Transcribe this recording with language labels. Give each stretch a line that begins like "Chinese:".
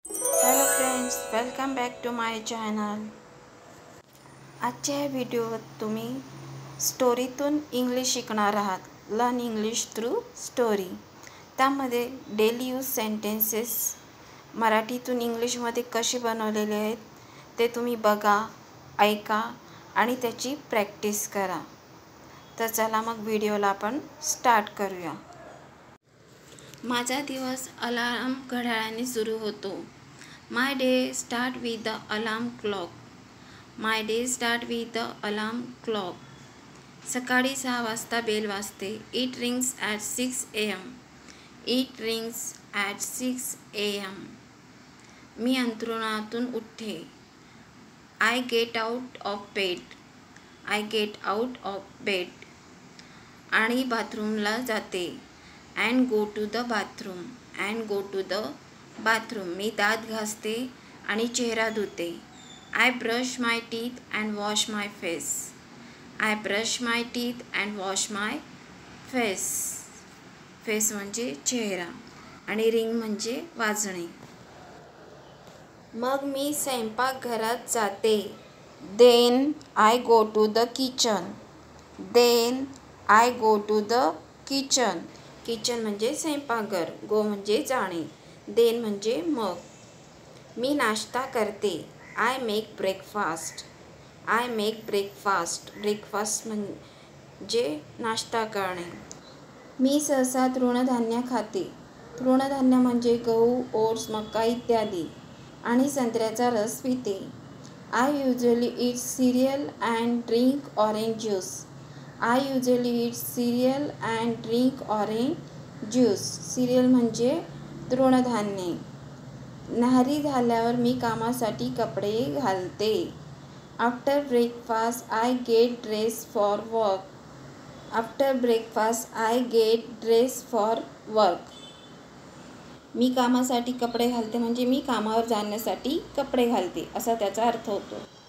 Marathi: Friends, welcome back to my channel. आजच्या या व्हिडिओत तुम्ही स्टोरीतून इंग्लिश शिकणार आहात।
English: Learn English through story.
Marathi: त्यामध्ये डेली यूज सेंटेन्सेस मराठीतून इंग्लिशमध्ये कसे बनवलेले आहेत ते तुम्ही बघा, ऐका आणि त्याची प्रॅक्टिस करा। तर चला मग व्हिडिओला आपण स्टार्ट करूया। माझा दिवस अलार्म घड्याळाने सुरू होतो।
English: My day start with the alarm clock. My day start with the alarm clock.
Marathi: सकाळी 6 वाजता बेल वाजते.
English: It rings at 6 a.m. It rings at 6 a.m.
Marathi: मी अंथरुणातून उठते.
English: I get out of bed. I get out of bed.
Marathi: आणि बाथरूमला जाते.
English: And go to the bathroom. And go to the bathroom.
Marathi: मी दात घासते आणि चेहरा धुते।
English: I brush my teeth and wash my face. I brush my teeth and wash my face.
Marathi: Face म्हणजे चेहरा आणि ring म्हणजे वाजणे। मग मी स्वयंपाकघरात जाते।
English: Then I go to the kitchen. Then I go to the kitchen.
Marathi: Kitchen म्हणजे स्वयंपाकघर, गो म्हणजे जाणे, देन म्हणजे मग। मी नाश्ता करते।
English: I make breakfast. I make breakfast.
Marathi: Breakfast म्हणजे नाश्ता करणे। मी सहसा तृणधान्य खाते। तृणधान्य म्हणजे गहू, ओट्स, मका इत्यादी आणि संत्र्याचा रस पिते।
English: I usually eat cereal and drink orange juice. I usually eat cereal and drink orange juice.
Marathi: Serial म्हणजे तृणधान्ये। न्याहारी झाल्यावर मी कामासाठी कपडे घालते।
English: After breakfast I get dress for work. After breakfast I get dress for work.
Marathi: मी कामासाठी कपडे घालते म्हणजे मी कामावर जाण्यासाठी कपडे घालते असा त्याचा अर्थ होतो।